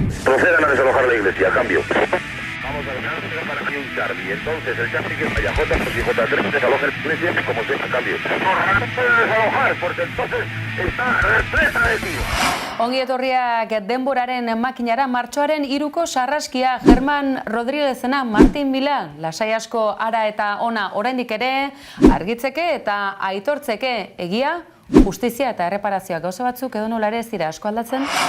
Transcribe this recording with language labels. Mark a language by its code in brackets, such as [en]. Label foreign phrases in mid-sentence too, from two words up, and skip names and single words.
[es] Procedan a desalojar la iglesia, cambio. Vamos a dejar para aquí un Charlie. Entonces el Charlie que vaya J y J3 desaloja la iglesia como sea, cambio. No puede desalojar porque entonces está repleta de tiros. [eu] Ongi etorriak denboraren makinara. Martxoaren 3ko sarraskia Germán Rodríguezena Martin Bila lasai asko ara eta ona oraindik ere argitzeke eta aitortzeke egia, justizia eta erreparazioa gauza batzuk edo nola ere ez dira asko aldatzen.